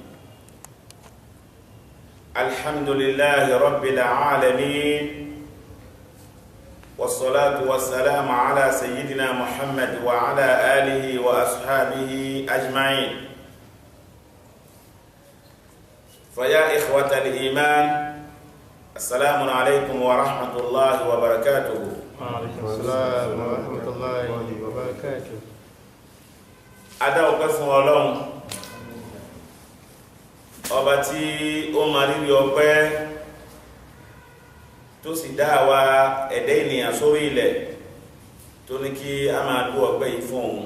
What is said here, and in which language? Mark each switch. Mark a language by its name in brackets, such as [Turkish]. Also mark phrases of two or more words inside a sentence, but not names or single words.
[Arabic] الحمد لله رب العالمين، والصلاة والسلام على سيدنا محمد وعلى آله وأصحابه أجمعين. فيا إخوة الإيمان، السلام عليكم ورحمة الله وبركاته. وعليكم السلام ورحمة الله وبركاته. [Yoruba] Adá ọpẹ́ fún Ọlọ́run, ọba tí ó mọ rírì ọpẹ́ tó sì dá àwa ẹ̀dá ènìyàn sórí ilẹ̀ tó ní kí a máa dú ọpẹ́ yìí fún òun.